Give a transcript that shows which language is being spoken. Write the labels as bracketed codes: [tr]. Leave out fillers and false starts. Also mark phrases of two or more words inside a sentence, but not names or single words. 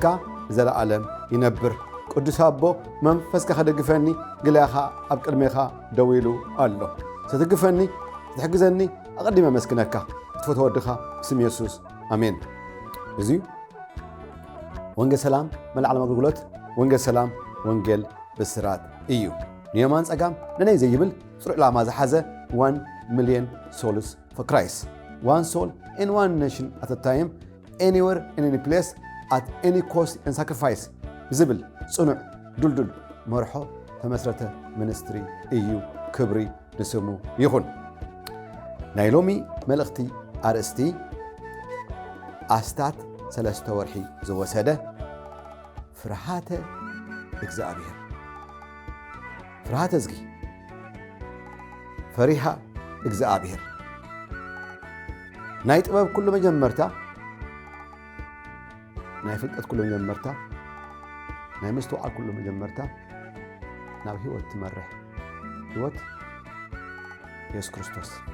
[ti] ዘለዓለም ይነብር ቅዱስ አቦ መንፈስካ ከደግፈኒ ግላኻ ኣብ ቅድሜኻ ደው ኢሉ ኣሎ ስትግፈኒ ትሕግዘኒ ኣቐዲመ መስክነካ ትፈትወድኻ ብስም ኢየሱስ ኣሜን እዚ ወንጌል ሰላም መልዓለም አገልግሎት ወንጌል ሰላም ወንጌል ብስራት እዩ ንየማን ጸጋም ነነይ ዘይብል ጽሩዕ ዕላማ ዝሓዘ [en] 1 million souls for Christ. One soul in one nation at a time, anywhere in any place, at any cost and sacrifice. [ti] ዝብል ጽኑዕ ዱልዱል መርሖ ተመስረተ ሚኒስትሪ እዩ ክብሪ ንስሙ ይኹን ናይ ሎሚ መልእኽቲ ኣርእስቲ ኣስታት 3 ወርሒ ዝወሰደ ፍርሃተ እግዚአብሔር ፍርሃተ ዝጊ ፈሪሃ እግዚአብሔር ናይ ጥበብ ኩሉ መጀመርታ ናይ ፍልጠት ኩሉ መጀመርታ ናይ ምስትዋዕ ኩሉ መጀመርታ ናብ ህይወት ትመርሕ ህይወት ኢየሱስ ክርስቶስ